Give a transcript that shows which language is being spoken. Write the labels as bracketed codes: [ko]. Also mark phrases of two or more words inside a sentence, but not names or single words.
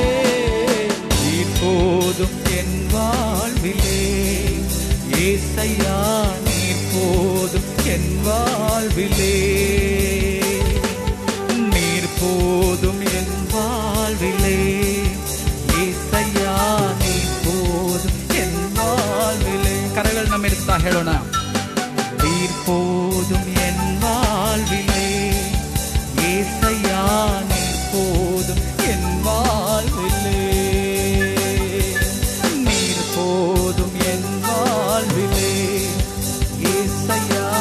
[ta] நீர் போதும் என் வாழ்விலே ஏசையா, நீர் போதும் என் வாழ்விலே. நீர் போதும் என் வாழ்விலே ஏசையா, நீர் போதும் என் வாழ்விலே. [kn] ಕರಗಳು ನಮ್ಮ ಇಡ್ತಾ ಹೇಳೋಣ. [ta] நீர் போதும் என் வாழ்விலே ஏசையா, நீர் போதும் என் வாழ்விலே. நீர் போதும் என் வாழ்விலே ஏசையா.